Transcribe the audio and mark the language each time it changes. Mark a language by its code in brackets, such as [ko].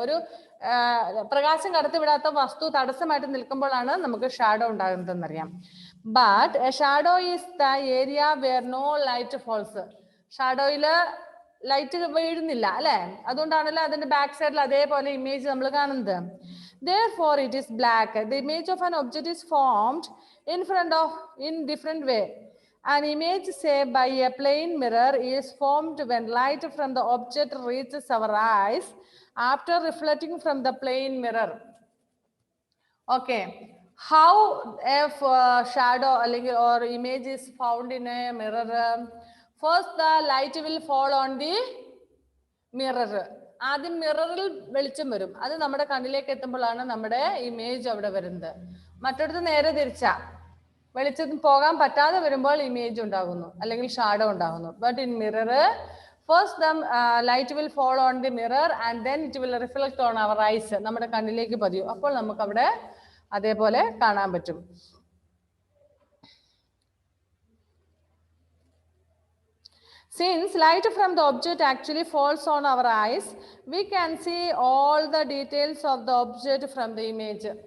[ml] ഒരു പ്രകാശം കടത്തിവിടാത്ത വസ്തു തടസ്സമായിട്ട് നിൽക്കുമ്പോഴാണ് നമുക്ക് shadow ഉണ്ടാകുന്നതെന്നറിയാം. [en] But a shadow is the area where no light falls. [ml] ഷാഡോയില് light വീഴുന്നില്ല അല്ലെ? അതുകൊണ്ടാണല്ലോ അതിന്റെ ബാക്ക് സൈഡിൽ അതേപോലെ ഇമേജ് നമ്മൾ കാണുന്നത്. [en] Therefore it is black. The image of an object is formed in different way. An image, say by a plane mirror, is formed when light from the object reaches our eyes after reflecting from the plane mirror. Okay, how if shadow or image is found in a mirror? First the light will fall on the mirror. [ml] ആദ്യം മിററിൽ വെളിച്ചം വരും, അത് നമ്മുടെ കണ്ണിലേക്ക് എത്തുമ്പോഴാണ് നമ്മുടെ image അവിടെ വരുന്നത്. മറ്റൊരുത്ത് നേരെ തിരിച്ചാ, വെളിച്ചം പോകാൻ പറ്റാതെ വരുമ്പോൾ ഇമേജ് ഉണ്ടാകുന്നു അല്ലെങ്കിൽ ഷാഡോ ഉണ്ടാകുന്നു. [en] But in mirror first the light will fall on the mirror and then it will reflect on our eyes. [ml] നമ്മുടെ കണ്ണിലേക്ക് പതിയും, അപ്പോൾ നമുക്ക് അവിടെ അതേപോലെ കാണാൻ പറ്റും. [en] Since light from the object actually falls on our eyes, we can see all the details of the object from the image.